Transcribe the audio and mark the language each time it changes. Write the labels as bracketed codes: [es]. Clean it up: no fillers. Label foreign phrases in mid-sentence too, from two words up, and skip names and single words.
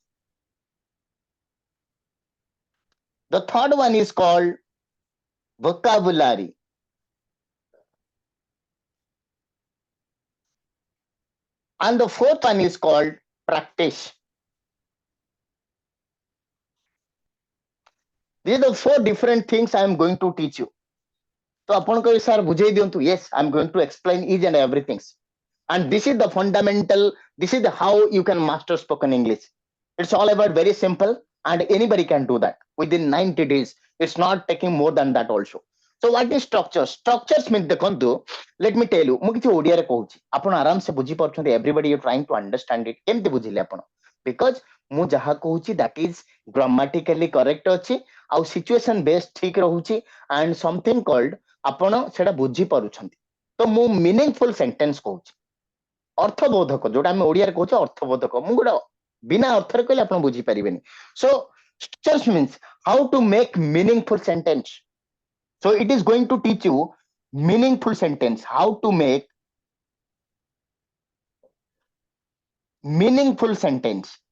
[en] The third one is called vocabulary. And the fourth one is called practice. These are the 4 different things I am going to teach you. [or] ତ ଆପଣ କହି ସର ବୁଝେଇ ଦିଅନ୍ତୁ. [en] Yes, I am going to explain each and everything. And this is the fundamental, this is the how you can master spoken English. It's all about very simple, and anybody can do that within 90 days. It's not taking more than that also. So what is structure? Structures means ଦେଖନ୍ତୁ, let me tell you, [or] ମୁଁ କିଛି ଓଡ଼ିଆରେ କହୁଛି, ଆପଣ ଆରାମ ସେ ବୁଝି ପାରୁଛନ୍ତି, [en] everybody you trying to understand it. [or] କେମିତି ବୁଝିଲେ ଆପଣ? Because ମୁଁ ଯାହା କହୁଛି [en] that is grammatically correct [or] ଅଛି, ଆଉ [en] situation based [or] ଠିକ ରହୁଛି, [en] and something called [or] ଆପଣ ସେଟା ବୁଝି ପାରୁଛନ୍ତି. ତ ମୁଁ [en] meaningful sentence [or] କହୁଛି, ଅର୍ଥବୋଧକ, ଯୋଉଟା ଆମେ ଓଡ଼ିଆରେ କହୁଛେ ଅର୍ଥବୋଧକ. ମୁଁ ଗୋଟେ ବିନା ଅର୍ଥରେ କହିଲେ ଆପଣ ବୁଝି ପାରିବେନି. [en] So structures means how to make meaningful sentence. So it is going to teach you meaningful sentence, how to make meaningful sentence.